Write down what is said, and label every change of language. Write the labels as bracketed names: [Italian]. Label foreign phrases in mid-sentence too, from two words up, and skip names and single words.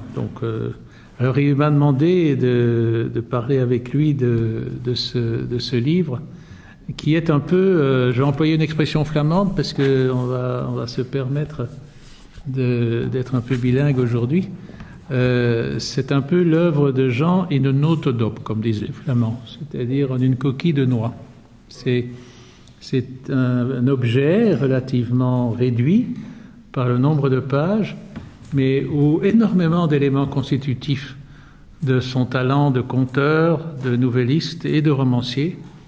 [French] Donc, alors il m'a demandé de parler avec lui de ce livre qui est un peu, je vais employer une expression flamande parce que on va se permettre d'être un peu bilingue aujourd'hui. C'est un peu l'œuvre de Jean [Dutch] in een notendop, [French] comme disent les Flamands, c'est-à-dire en une coquille de noix. C'est un objet relativement réduit par le nombre de pages, mais où énormément d'éléments constitutifs de son talent de conteur, de novelliste et de romancier